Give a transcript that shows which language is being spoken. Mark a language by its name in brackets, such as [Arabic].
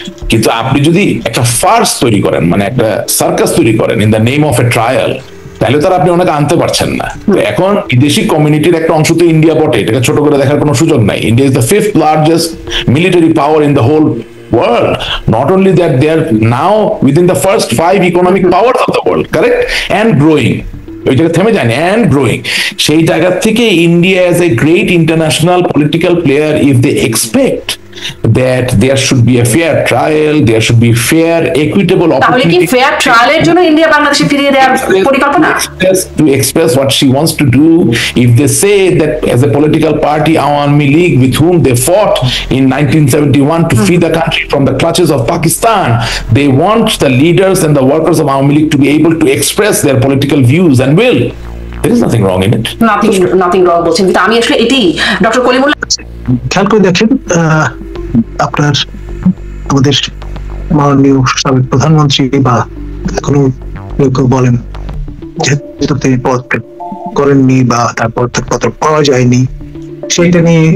[Bangla] কিন্তু আপনি যদি একটা ফার্স তৈরি করেন, মানে একটা সার্কাস তৈরি করেন [English] in the name of a trial, [Bangla] তাহলে তার আপনি অনেক আনতে পারছেন না। এখন বিদেশি কমিউনিটির একটা অংশ তো ইন্ডিয়া বটে, এটাকে ছোট করে দেখার কোনো সুযোগ নাই। [English] India is the 5th largest military power in the whole world. Not only that, they are now within the first 5 economic powers of the world, correct? And growing. [Bangla] ওই জায়গা থেমে যায়নি, [English] and growing. [Bangla] সেই জায়গা থেকে [English] India as a great international political player, if they expect that there should be a fair trial, there should be fair, equitable [Bangla] তাহলে কি [English] opportunity [Bangla] fair ট্রায়ালের জন্য ইন্ডিয়া বাংলাদেশে ফিরিয়ে দেওয়ার পরিকল্পনা? [English] to express what she wants to do. If they say that as a political party, Awami League, with whom they fought in 1971 to free the country from the clutches of Pakistan, they want the leaders and the workers of Awami League to be able to express their political views and will. There is nothing wrong in it. Nothing wrong [Bangla] বলছেন, কিন্তু আমি আসলে এটি doctor Kalimullah খেয়াল করে দেখেন, আপনার আমাদের মাননীয় সাবেক প্রধানমন্ত্রী বা এখনো কেউ বলেন যে তিনি পদ করেননি বা তারপর পদ পাওয়া যায়নি, সেইটা নিয়ে